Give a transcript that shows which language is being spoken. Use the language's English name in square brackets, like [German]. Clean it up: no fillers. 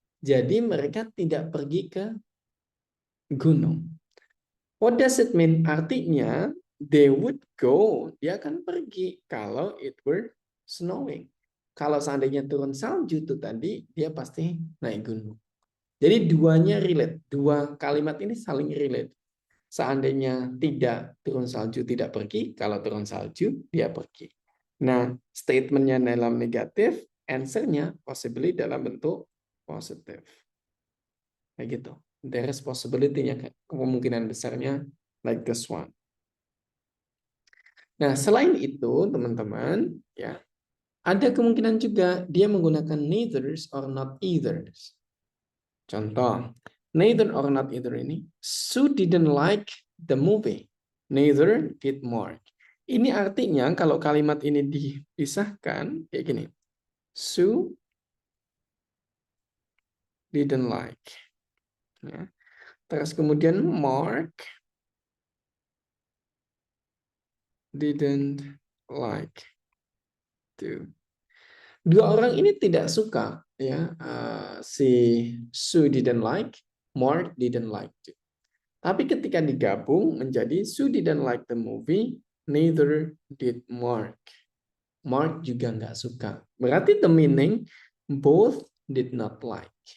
[Indonesian] Jadi mereka tidak pergi ke gunung. [English] What does it mean? [Indonesian] Artinya [English] they would go, [Indonesian] dia akan pergi kalau [English] it were snowing. [Indonesian] Kalau seandainya turun salju itu tadi, dia pasti naik gunung. Jadi duanya relate, dua kalimat ini saling relate. Seandainya tidak turun salju, tidak pergi. Kalau turun salju, dia pergi. Nah, statementnya dalam negatif, answer-nya possibly dalam bentuk positif. Kayak gitu. [English] There is possibility-nya, [Indonesian] kemungkinan besarnya [English] like this one. [Indonesian] Nah, selain itu, teman-teman, ya, ada kemungkinan juga dia menggunakan neithers or not eithers. [English] Contoh, neither or not either ini, Sue didn't like the movie. Neither did Mark. [Indonesian] Ini artinya kalau kalimat ini dipisahkan kayak gini. [English] Sue didn't like. Ya. [Indonesian] Terus kemudian [English] Mark didn't like to. [Indonesian] Dua orang ini tidak suka, ya. [English] Si Sue didn't like, Mark didn't like to. [Indonesian] Tapi ketika digabung menjadi [English] Sue didn't like the movie, neither did Mark. [Indonesian] Mark juga nggak suka. Berarti [English] the meaning both did not like.